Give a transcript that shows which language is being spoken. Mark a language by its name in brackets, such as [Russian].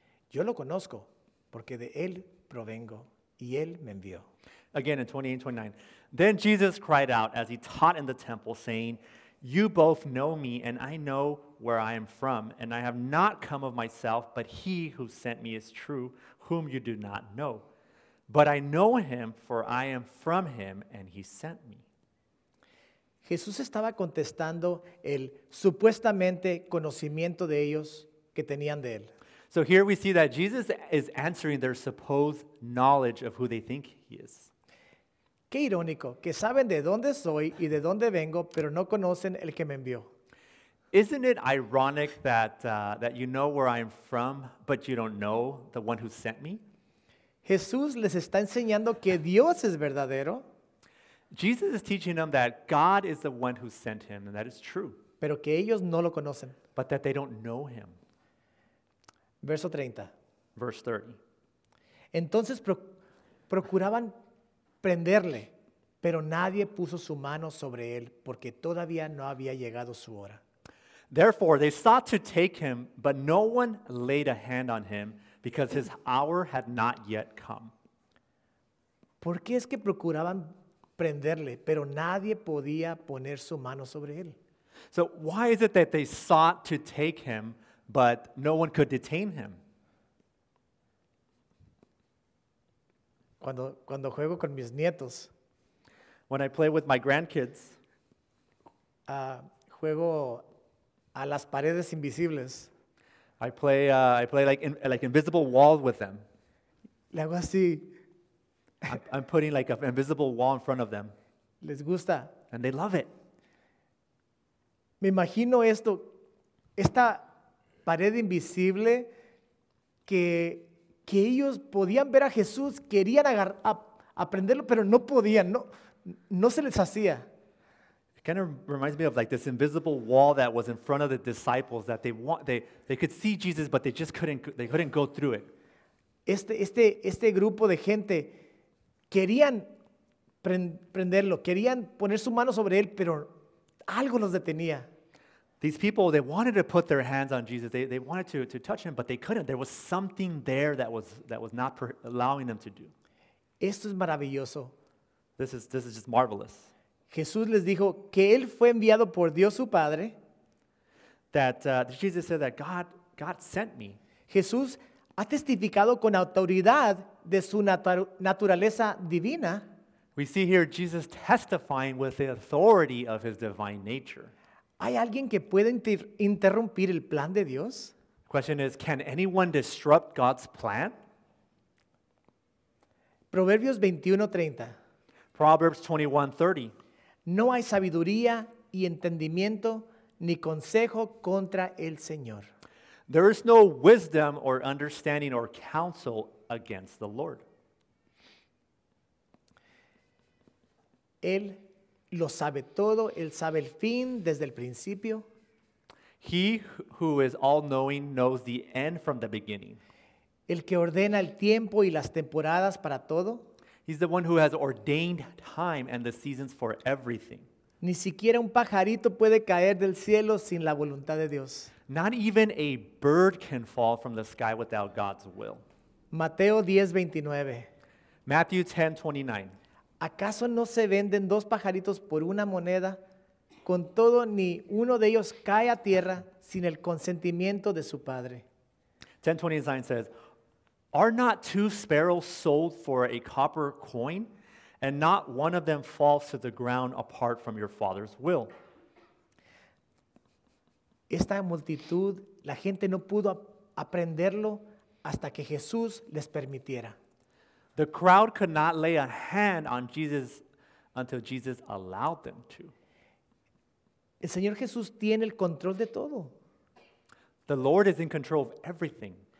[Spanish] Yo lo conozco, porque de él provengo, y él me envió. [English] Again, in 28 and 29. Then Jesus cried out as he taught in the temple, saying, you both know me, and I know where I am from, and I have not come of myself, but he who sent me is true, whom you do not know. But I know him, for I am from him, and he sent me. [Spanish] Jesús estaba contestando el supuestamente conocimiento de ellos que tenían de él. [English] So here we see that Jesus is answering their supposed knowledge of who they think he is. [Spanish] Qué irónico, que saben de dónde soy y de dónde vengo, pero no conocen el que me envió. [English] Isn't it ironic that you know where I'm from, but you don't know the one who sent me? [Spanish] Jesús les está enseñando que Dios es verdadero. [English] Jesus is teaching them that God is the one who sent him, and that is true. [Spanish] Pero que ellos no lo conocen. [English] But that they don't know him. [Spanish] Verso 30. [English] Verse 30. [Spanish] Entonces procuraban prenderle, pero nadie puso su mano sobre él, porque todavía no había llegado su hora. [English] Therefore, they sought to take him, but no one laid a hand on him, because his hour had not yet come. [Spanish] ¿Por qué es que procuraban prenderle, pero nadie podía poner su mano sobre él? [English] So why is it that they sought to take him, but no one could detain him? [Spanish] Cuando juego con mis nietos. [English] When I play with my grandkids. [Spanish] Juego a las paredes invisibles. [English] I play like invisible wall with them. [Spanish] Le hago así. [English] I'm putting like an invisible wall in front of them. [Spanish] Les gusta. [English] And they love it. [Spanish] Me imagino esto, esta pared invisible que ellos podían ver a Jesús, querían aprenderlo, pero no podían, no se les hacía. [English] It kind of reminds me of like this invisible wall that was in front of the disciples that they could see Jesus, but they couldn't go through it. [Spanish] Este grupo de gente querían prenderlo, querían poner su mano sobre él, pero algo los detenía. [English] These people, they wanted to put their hands on Jesus. They wanted to touch him, but they couldn't. There was something there that was not allowing them to do. [Spanish] Esto es maravilloso. [English] This is just marvelous. [Spanish] Jesús les dijo que él fue enviado por Dios su Padre. [English] That Jesus said that God sent me. [Spanish] Jesús ha testificado con autoridad de su naturaleza divina. [English] We see here Jesus testifying with the authority of his divine nature. [Spanish] ¿Hay alguien que pueda interrumpir el plan de Dios? [English] Question is, can anyone disrupt God's plan? [Spanish] Proverbios 21:30. [English] Proverbs 21:30. [Spanish] No hay sabiduría y entendimiento ni consejo contra el Señor. [English] There is no wisdom or understanding or counsel against the Lord. [Spanish] Él lo sabe todo, él sabe el fin desde el principio. [English] He who is all-knowing knows the end from the beginning. [Spanish] El que ordena el tiempo y las temporadas para todo. [English] He's the one who has ordained time and the seasons for everything. [Spanish] Ni siquiera un pajarito puede caer del cielo sin la voluntad de Dios. [English] Not even a bird can fall from the sky without God's will. [Spanish] Mateo 10:29. [English] Matthew 10:29. [Spanish] ¿Acaso no se venden dos pajaritos por una moneda? Con todo, ni uno de ellos cae a tierra sin el consentimiento de su padre. [English] 10:29 says, are not two sparrows sold for a copper coin, and not one of them falls to the ground apart from your father's will? [Spanish] Esta multitud, la gente no pudo aprenderlo hasta que Jesús les permitiera. [English] The crowd could not lay a hand on Jesus until Jesus allowed them to. [Spanish] El Señor Jesús tiene el control de todo. [English] The Lord is in control of everything.